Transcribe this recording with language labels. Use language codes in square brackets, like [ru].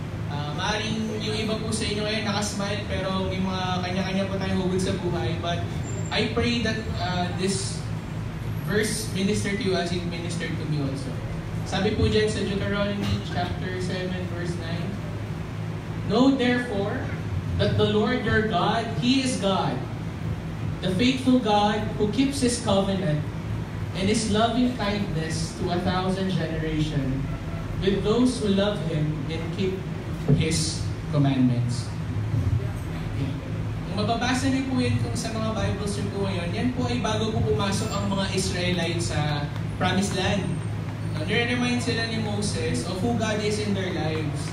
[tl] Maaring yung iba po sa inyo ngayon nakasmile pero may mga kanya-kanya po tayong hugod sa buhay. [en] But I pray that this verse minister to you as it ministered to me also. Sabi po dyan sa Deuteronomy chapter 7 verse 9, know therefore that the Lord your God, He is God, the faithful God who keeps His covenant and His loving kindness to 1,000 generations with those who love Him and keep His commandments. Okay. [tl] Kung mababasa niyo po yan kung sa mga Bibles niyo po ngayon, yan po ay bago po pumasok ang mga Israelites sa Promised Land. [en] Nire-remind sila ni Moses of who God is in their lives.